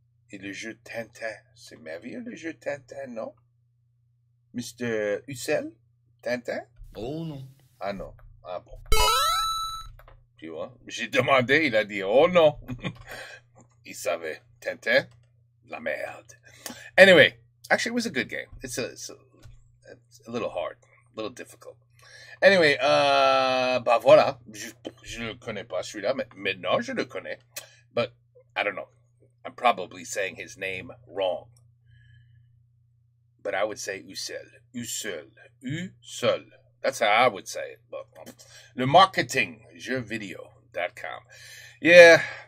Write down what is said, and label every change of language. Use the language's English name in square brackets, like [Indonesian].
[French] Et le jeu Tintin, c'est merveilleux le jeu Tintin, non? [English] Mr. Hussel? Tintin? [French] Oh non. Ah non. Ah bon. Tu vois, j'ai demandé, il a dit oh non. Il savait. Tintin, la merde. [English] Anyway, actually it was a good game. It's a little hard, a little difficult. [French] Anyway, bah voilà, je le connais pas celui-là, mais maintenant je le connais. [English] But I don't know. I'm probably saying his name wrong. But I would say Ussel. Ussel. Ussel. That's how I would say it. But le marketing, jeuxvideo.com. Yeah.